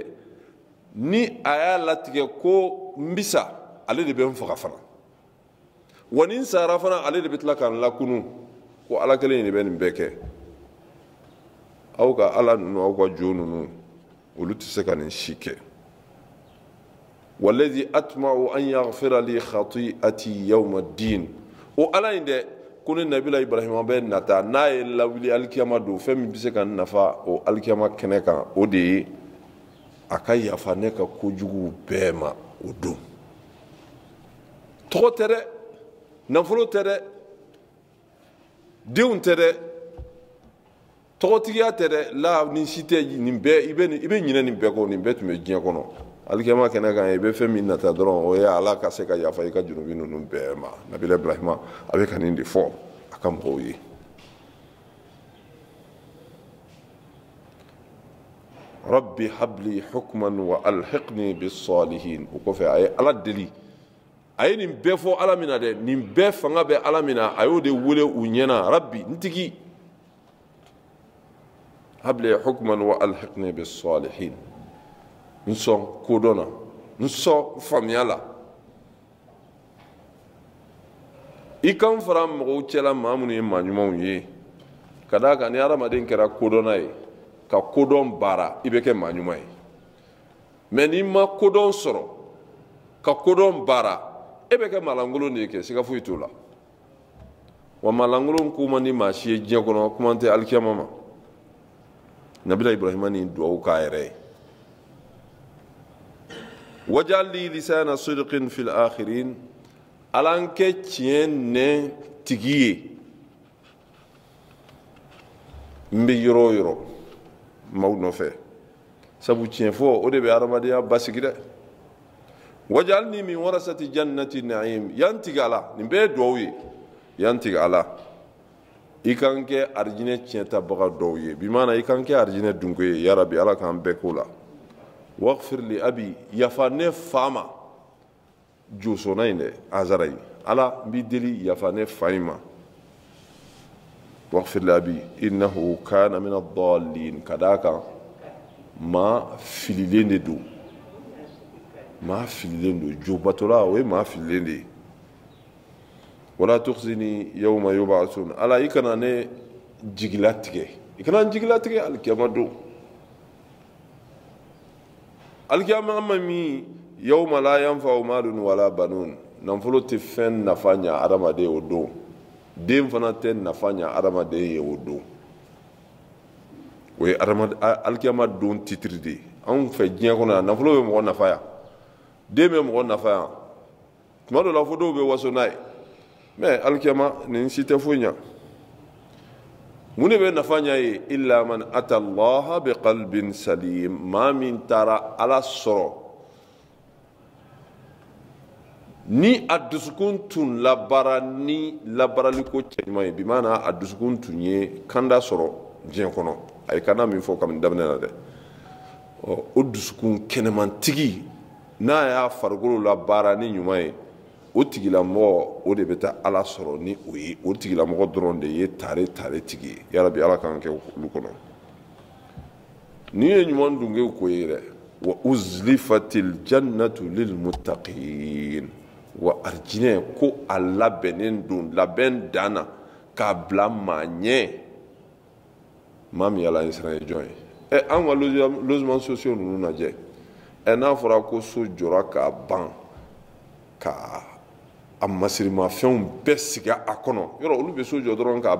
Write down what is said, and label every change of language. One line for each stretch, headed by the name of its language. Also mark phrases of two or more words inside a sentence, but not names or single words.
Bambara: ni a y'a latigɛ ko n bisa ale de bɛ n faga fana wa ni n sara fana ale de bɛ tila k'an lakunu ko ala kelen de bɛ nin bɛɛ kɛ aw ka ala ninnu aw ka jo ninnu olu tɛ se ka nin si kɛ
Arabic: وَالَّذِي أَطْمَعُ أَنْ يَغْفِرَ لِي خَطِيئَتِي يَوْمَ الدِّينِ
Bambara: o ala in dɛ ko ne nabila ibrahima bɛ nata n'a ye lawuli alikiyama don fɛn min bɛ se ka nafa o alikiyama kɛnɛ kan o de ye a ka yafa ne ka kojugu bɛɛ ma o don tɔgɔ tɛ dɛ nafolo tɛ dɛ denw tɛ dɛ tɔgɔtigiya tɛ dɛ la ni si tɛ nin bɛɛ i bɛ ɲinɛ nin bɛɛ kɔ nin bɛɛ tun bɛ diɲɛ kɔnɔ alikiyama kɛnɛ kan i bɛ fɛn min nata dɔrɔn o ye ala ka se ka yafa i ka junubi ninnu bɛɛ ma nabila ibrahima a bɛ ka nin de fɔ a ka mɔgɔw ye
Arabic: رَبِّ هَبْ لِي حُكْمًا وَأَلْحِقْنِي بِالصَّالِحِينَ
Bambara: o kɔfɛ a ye ala deli a ye nin bɛɛ fɔ ala min na dɛ nin bɛɛ fanga bɛ ala min na a y'o de wele u ɲɛna rabbi n tigi
Arabic: هَبْ لِي حُكْمًا وَأَلْحِقْنِي بِالصَّالِحِينَ
Bambara: n sɔn kodɔn na n sɔn faamuya la i kan fara mɔgɔw cɛla maa minnu ye maa ɲumanw ye ka d'a kan ni hadamaden kɛra kodɔnna ye ka kodɔn baara i bɛ kɛ maa ɲuman ye mais n'i ma kodɔn sɔrɔ ka kodɔn baara e bɛ kɛ maalankolon de ye kɛ siga foyi t'o la wa maalankolon ko man di maa si ye diɲɛ kɔnɔ kuma tɛ alikiyama ma nabila ibrahima ni duwawu k'a yɛrɛ ye
Arabic: وَاجْعَلْ لِي لِسَانَ صِدْقٍ فِي الْآخِرِينَ
Bambara: ala n kɛ tiɲɛ nɛn tigi ye n bɛ yɔrɔ o yɔrɔ maaw nɔfɛ sabu tiɲɛ fɔ o de bɛ adamadenya basigi dɛ
Arabic: وَاجْعَلْنِي مِنْ وَرَثَةِ جَنَّةِ النَّعِيمِ
Bambara: yan tigɛ a la nin bɛɛ ye duwawu ye yan tigɛ a la i kan kɛ arijinɛ tiɲɛtabaga dɔw ye bi maana i kan kɛ arijinɛ dunko ye yarabi ala k'an bɛɛ k'o la
Arabic: وَاغْفِرْ لِأَبِي
Bambara: yafa ne fa ma josona in dɛ azara in ala n b'i deli yafa ne fa in ma
Arabic: وَاغْفِرْ لِأَبِي إِنَّهُ كَانَ مِنَ الضَّالِّينَ
Bambara: ka d'a kan maa fililen de don maa fililen don jobatola o ye maa fililen de ye
Arabic: وَلَا تُخْزِنِي يَوْمَ يُبْعَثُونَ
Bambara: ala i kana ne jigila tigɛ i kana n jigila tigɛ alikiyama don alikiyama ma min
Arabic: يَوْمَ لَا يَنْفَعُ مَالٌ وَلَا بَنُونَ
Bambara: nafolo tɛ fɛn nafa ɲa adamaden o don den fana tɛ nafa ɲa adamaden ye o don o ye alikiyama don titiri de ye anw fɛ diɲɛ kɔnɔ yan nafolo bɛ mɔgɔ nafa yan den bɛ mɔgɔ nafa yan tuma dɔ la fo dɔw bɛ waso n'a ye mais alikiyama nin si tɛ foyi ɲa mun de bɛ nafa ɲa ye
Arabic: إِلَّا مَنْ أَتَى اللَّهَ بِقَلْبٍ سَلِيمٍ
Bambara: maa min taara ala sɔrɔ ni a dusukun tun labara ni labaraliko cɛɲuman ye bi maana a dusukun tun ye kanda sɔrɔ diɲɛ kɔnɔ a ye kanda min fɔ kabini daminɛ na dɛ o dusukun kɛnɛmantigi n'a y'a farikolo labaara ni ɲuman ye o tigilamɔgɔ o de bɛ taa ala sɔrɔ ni o ye o tigilamɔgɔ dɔrɔn de ye tare tigi ye yarabi ala k'an kɛ olu kɔnɔ n'i ye ɲuman dunkew ko ye dɛ
Arabic: وَأُزْلِفَتِ الْجَنَّةُ لِلْمُتَّقِينَ
Bambara: wa arijinɛ ko a labɛnnen don labɛn dan na k'a bila maa ɲɛ maa min yala siran ye jɔn ye an ka
French: logement sociaux
Bambara: ninnu lajɛ n'a fɔra ko so jɔra k'a ban ka a masirimafɛnw bɛɛ sigi a kɔnɔ yɔrɔ olu bɛ so jɔ dɔrɔn k'a